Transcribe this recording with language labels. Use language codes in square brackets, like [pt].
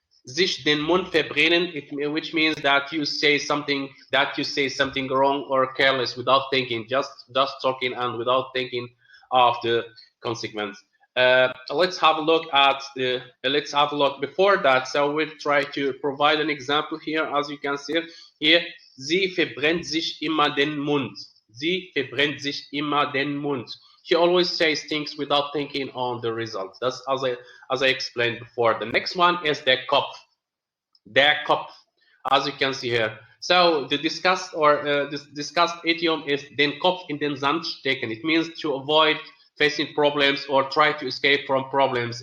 [de] sich den Mund verbrennen, [en] which means that you say something wrong or careless without thinking, just talking and without thinking of the consequence. Let's have a look at the. Let's have a look before that. So we'll try to provide an example here, as you can see here. [de] Sie verbrennt sich immer den Mund. Sie verbrennt sich immer den Mund. [en] He always says things without thinking on the results. That's as I explained before. The next one is der Kopf. [de] Der Kopf, [en] as you can see here. So the discussed idiom is [de] den Kopf in den Sand stecken. [en] It means to avoid facing problems or try to escape from problems.